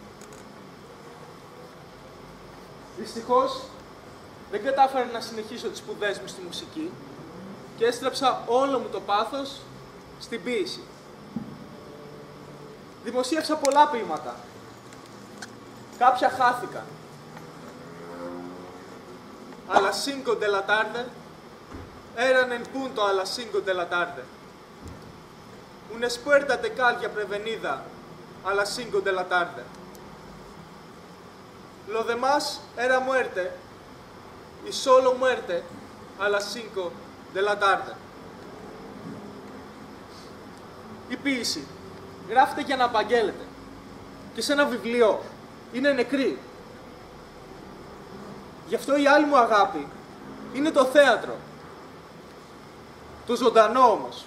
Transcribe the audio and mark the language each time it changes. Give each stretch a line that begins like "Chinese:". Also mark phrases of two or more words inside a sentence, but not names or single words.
Greek: Δυστυχώς, δεν κατάφερα να συνεχίσω τις σπουδές μου στη μουσική και έστρεψα όλο μου το πάθος στην ποίηση. Δημοσίευσα πολλά ποίηματα. Κάποια χάθηκαν.
Spanish: Αλλά cinco de la tarde eran en punto a las 5 de la tarde. Una puerta de calle prevenida a las 5 de la tarde. Lo demás era muerte y solo muerte a las 5 de la tarde.
Greek: Η ποίηση γράφεται για να απαγγέλλεται και σε ένα βιβλίο είναι νεκρή. Γι' αυτό η άλλη μου αγάπη είναι το θέατρο. Το ζωντανό όμως.